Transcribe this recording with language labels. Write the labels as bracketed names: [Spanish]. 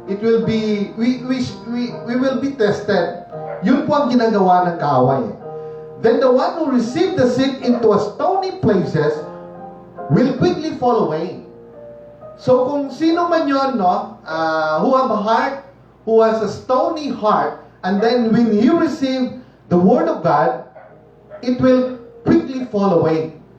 [English] It will be, we will be tested. [Filipino] Yun po ang ginagawa ng kaaway. [English] Then the one who received the seed into a stony places will quickly fall away. [Filipino] So kung sino man yun, [English] no, who have a heart, who has a stony heart, and then when he receive the word of God, it will quickly fall away.